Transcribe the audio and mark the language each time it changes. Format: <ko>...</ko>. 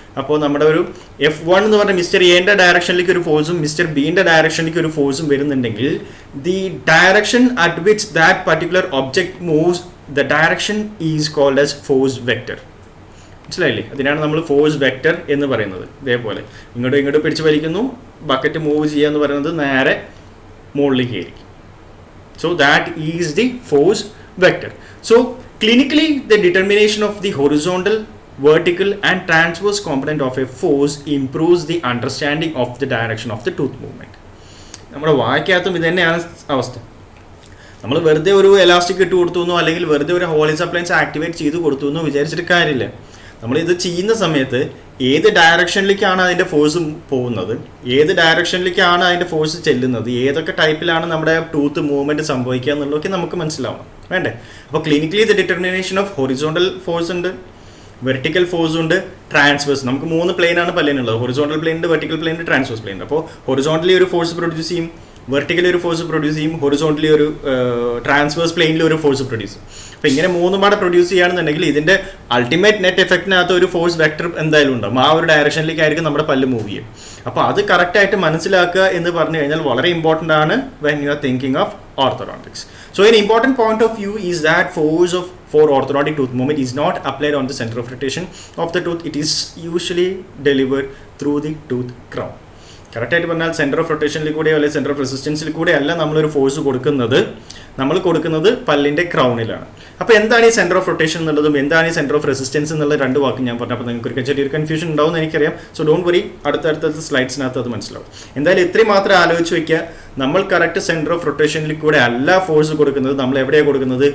<ml>അപ്പോൾ നമ്മുടെ ഒരു F1 എന്ന് പറഞ്ഞാൽ മിസ്റ്റർ എന്റെ ഡയറക്ഷനിലേക്ക് ഒരു ഫോഴ്സും മിസ്റ്റർ ബിന്റെ ഡയറക്ഷനിലേക്ക് ഒരു ഫോഴ്സും വരുന്നുണ്ടെങ്കിൽ</ml> <en>The direction at which that particular object moves, the direction is called as force vector.</en> <ml>മനസ്സിലായില്ലേ? അതിനാണ് നമ്മൾ ഫോഴ്സ് വെക്റ്റർ എന്ന് പറയുന്നത്. ഇതേപോലെ ഇങ്ങോട്ട് പിടിച്ച് വലിക്കുന്നു, ബക്കറ്റ് മൂവ് ചെയ്യുക എന്ന് പറയുന്നത് നേരെ മുകളിലേക്ക് ആയിരിക്കും.</ml> <en>So that is the force vector. So clinically the determination of the horizontal, vertical and transverse component of a force improves the understanding of the direction of the tooth movement.</en> <ml>നമ്മുടെ വായിക്കകത്തും ഇത് തന്നെയാണ് അവസ്ഥ. നമ്മൾ വെറുതെ ഒരു എലാസ്റ്റിക് ഇട്ട് കൊടുത്തു അല്ലെങ്കിൽ വെറുതെ ഒരു ഹോളിസ് അപ്ലയൻസ് ആക്ടിവേറ്റ് ചെയ്ത് കൊടുത്തു എന്ന് വിചാരിച്ചിട്ട് കാര്യമില്ല. നമ്മളിത് ചെയ്യുന്ന സമയത്ത് ഏത് ഡയറക്ഷനിലേക്കാണ് അതിൻ്റെ ഫോഴ്സ് പോകുന്നത്, ഏത് ഡയറക്ഷനിലേക്കാണ് അതിൻ്റെ ഫോഴ്സ് ചെല്ലുന്നത്, ഏതൊക്കെ ടൈപ്പിലാണ് നമ്മുടെ ടൂത്ത് മൂവ്മെൻറ്റ് സംഭവിക്കുക എന്നുള്ളതൊക്കെ നമുക്ക് മനസ്സിലാവണം, വേണ്ടേ? അപ്പോൾ</ml> <en>clinically the determination of horizontal</en> <ml>force ഉണ്ട്, വെർട്ടിക്കൽ ഫോഴ്സ് ഉണ്ട്, ട്രാൻസ്വേഴ്സ്. നമുക്ക് 3 പ്ലെയിനാണ് പല്ലിനുള്ളത്. ഹൊറിസോണ്ടൽ പ്ലെയിൻ ഉണ്ട്, വെർട്ടിക്കൽ പ്ലെയിൻ ഉണ്ട്, ട്രാൻസ്വേഴ്സ് പ്ലെയിൻ ഉണ്ട്. അപ്പോൾ ഹൊറിസോണ്ടലി ഒരു ഫോഴ്സ് പ്രൊഡ്യൂസ് ചെയ്യും, വെർട്ടിക്കലി ഒരു ഫോഴ്സ് പ്രൊഡ്യൂസ് ചെയ്യും, ഹൊറിസോണ്ടലി ഒരു ട്രാൻസ്വേഴ്സ് പ്ലെയിനിൽ ഒരു ഫോഴ്സ് പ്രൊഡ്യൂസ് ചെയ്യും. അപ്പോൾ ഇങ്ങനെ 3 പാടെ പ്രൊഡ്യൂസ് ചെയ്യുകയാണെന്നുണ്ടെങ്കിൽ ഇതിൻ്റെ അൾട്ടിമേറ്റ് നെറ്റ് എഫക്റ്റിനകത്ത് ഒരു ഫോഴ്സ് വെക്ടർ എന്തായാലും ഉണ്ടാവും. ആ ഒരു ഡയറക്ഷനിലേക്കായിരിക്കും നമ്മുടെ പല്ല് മൂവ് ചെയ്യും. അപ്പോൾ അത് കറക്റ്റായിട്ട് മനസ്സിലാക്കുക എന്ന് പറഞ്ഞു കഴിഞ്ഞാൽ വളരെ ഇമ്പോർട്ടൻ്റ് ആണ്</ml> <en>When you are thinking of orthodontics. So an important point of view is that force for orthodontic tooth movement is not applied on the center of rotation of the tooth. It is usually delivered through the tooth crown.</en> <ml>കറക്റ്റായിട്ട് പറഞ്ഞാൽ centre of റൊട്ടേഷനിൽ കൂടെയോ അല്ലെങ്കിൽ centre of റെസിസ്റ്റൻസിൽ കൂടെ അല്ല നമ്മളൊരു force കൊടുക്കുന്നത്, നമ്മൾ കൊടുക്കുന്നത് പല്ലിൻ്റെ ക്രൗണിലാണ്. അപ്പോൾ എന്താണ് ഈ സെൻറ്റർ ഓഫ് റൊട്ടേഷൻ എന്നുള്ളതും എന്താണ് ഈ സെൻറ്റർ ഓഫ് റെസിസ്റ്റൻസ് എന്നുള്ള 2 വാക്ക് ഞാൻ പറഞ്ഞു. അപ്പോൾ നിങ്ങൾക്ക് ചെറിയൊരു കൺഫ്യൂഷൻ ഉണ്ടാവും എന്ന് എനിക്കറിയാം.</ml> <en>so don't worry,</en> <ml>അടുത്ത സ്ലൈഡ്സിനകത്ത് അത് മനസ്സിലാവും. എന്തായാലും ഇത്രയും മാത്രം ആലോചിച്ച് വയ്ക്കുക, നമ്മൾ കറക്റ്റ് സെൻറ്റർ ഓഫ് റൊട്ടേഷനിൽ കൂടെ അല്ല ഫോഴ്സ് കൊടുക്കുന്നത്, നമ്മൾ എവിടെയാണ് കൊടുക്കുന്നത്?</ml>